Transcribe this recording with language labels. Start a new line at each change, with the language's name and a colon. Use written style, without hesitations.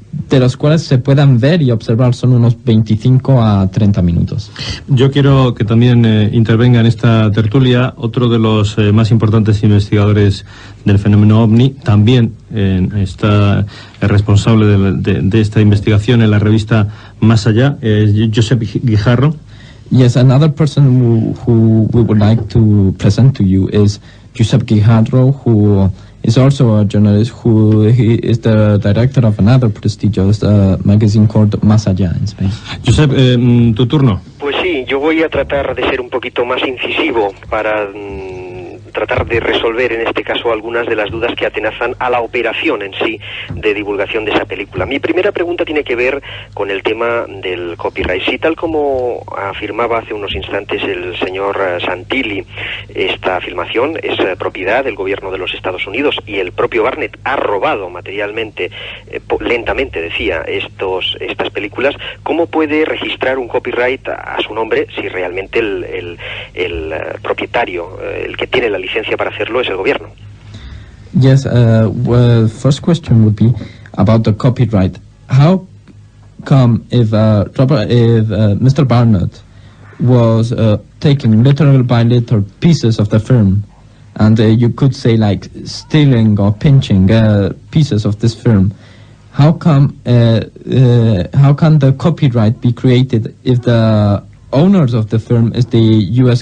Spanish: de los cuales se puedan ver y observar son unos 25 a 30 minutos. Yo quiero que también intervenga en esta tertulia otro de los más importantes investigadores del fenómeno OVNI, también está responsable de esta investigación en la revista Más Allá, Josep Guijarro.
English: Yes, another person who we would like to present to you is Josep Guijarro, who is also a journalist he is the director of another prestigious magazine called Más Allá in Spain.
Spanish: Josep, tu turno. Pues sí, yo voy a tratar de ser un poquito más incisivo para tratar de resolver en este caso algunas de las dudas que atenazan a la operación en sí de divulgación de esa película. Mi primera pregunta tiene que ver con el tema del copyright. Si tal como afirmaba hace unos instantes el señor Santilli, esta filmación es propiedad del gobierno de los Estados Unidos y el propio Barnett ha robado materialmente, lentamente decía, estas películas, ¿cómo puede registrar un copyright a su nombre si realmente el propietario, el que tiene la licencia para hacerlo, es el gobierno?
English: Yes, well, first question would be about the copyright. How come if Mr. Barnett was taking literal by literal pieces of the film, and you could say like stealing or pinching pieces of this film, how can the copyright be created if the owners of the film is the U.S.